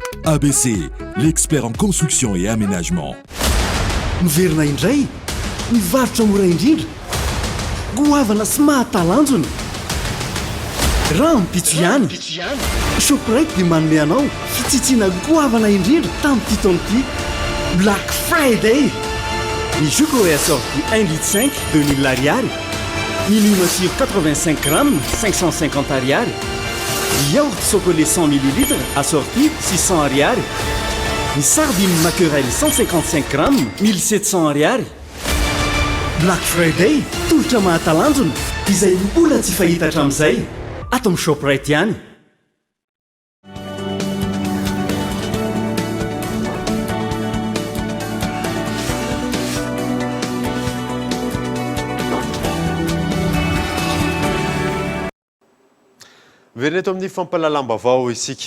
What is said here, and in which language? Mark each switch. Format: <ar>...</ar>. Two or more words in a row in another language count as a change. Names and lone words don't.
<fr>ABC, l'expert en construction et aménagement.</fr> <mg>Miverina indray, mivarotra mora indrindra, goavana sy mahatalanjona. Raha mipitso ihany, Shoprite dia manome anao fitsitsina goavana indrindra tamin'ity taona-ty. Black Friday!</mg> <fr>Les Juco est assorti 1,5 litre, 2000 ariary. Milima sur 85 grammes, 550 ariary. Yaourt chocolat 100 ml, assorti 600 ariary. Les sardines mackerel 155 grammes, 1700 ariary.</fr> <mg>Black Friday, tolotra mahatalanjona, izay mbola tsy fahita hatramin'izay. Ato amin'ny Shoprite ihany. Verina eto amin'ny fampalalam-baovao isika.</mg>